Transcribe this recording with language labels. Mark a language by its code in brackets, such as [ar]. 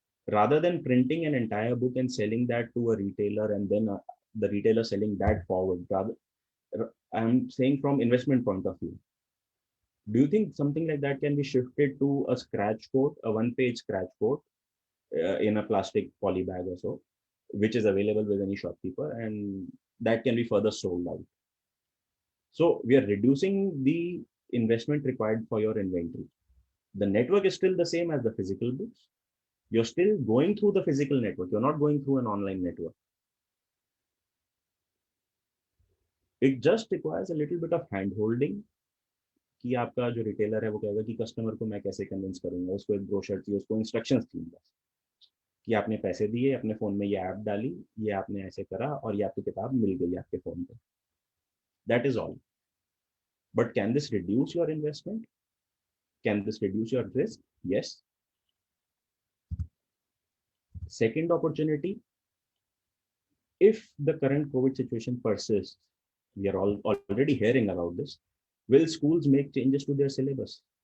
[en] Rather than printing an entire book and selling that to a retailer and then the retailer selling that forward, rather, I'm saying from investment point of view, do you think something like that can be shifted to a scratch code, a one-page scratch code in a plastic poly bag or so, which is available with any shopkeeper, and that can be further sold out? So we are reducing the investment required for your inventory. The network is still the same as the physical books. You're still going through the physical network. You're not going through an online network. It just requires a little bit of hand holding [hi] कि आपका जो retailer है वो कहेगा कि customer को मैं कैसे कन्विंस करूंगा, उसको एक ब्रोशर चाहिए, उसको इंस्ट्रक्शंस थी बस कि आपने पैसे दिए, अपने फोन में ये ऐप डाली, ये आपने ऐसे करा और ये आपकी किताब मिल गई आपके फोन पे. [en] That is all. But can this reduce your investment? Can this reduce your risk? Yes. Second opportunity, if the current COVID situation persists, we are already hearing about this, will schools make changes to their syllabus?